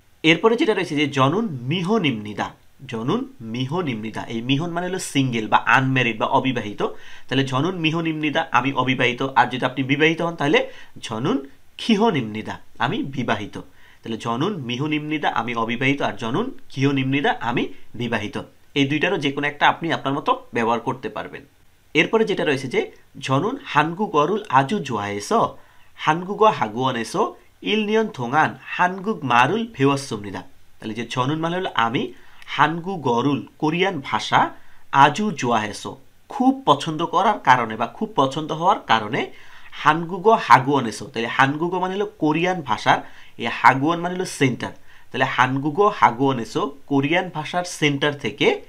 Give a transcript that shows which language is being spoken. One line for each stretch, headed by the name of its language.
Bangla: এরপরে যেটা রয়েছে যে
Korean: জনুন মিহ নিম্নিদা,
Bangla: জনুন মিহ নিম্নিদা, এই মিহন মানে হলো সিঙ্গেল বা আনম্যারিড বা অবিবাহিত। তাহলে
Korean: জনুন মিহ নিম্নিদা
Bangla: আমি অবিবাহিত, আর যদি আপনি বিবাহিত হন তাহলে
Korean: জনুন খিহ নিম্নিদা
Bangla: আমি বিবাহিত। তাহলে
Korean: জনুন মিহ নিম্নিদা
Bangla: আমি অবিবাহিত, আর
Korean: জনুন খিহ নিম্নিদা
Bangla: আমি বিবাহিত। এই দুইটারও যে কোনো একটা আপনি আপনার মতো ব্যবহার করতে পারবেন। এরপরে যেটা রয়েছে যে
Korean: জনুন 한국어를 아주 좋아해서 한국어 학원에서 1년 동안 한국말을 배웠습니다.
Bangla: তাহলে যে জনুন মানে হলো আমি, 한국어를 কোরিয়ান ভাষা, আজু 좋아해서 খুব পছন্দ করার কারণে বা খুব পছন্দ হওয়ার কারণে,
Korean: 한국어 학원에서,
Bangla: তাহলে 한국어 মানে হলো কোরিয়ান ভাষার, এই 학원 মানে হলো সেন্টার, তাহলে 한국어 학원에서 কোরিয়ান ভাষার সেন্টার থেকে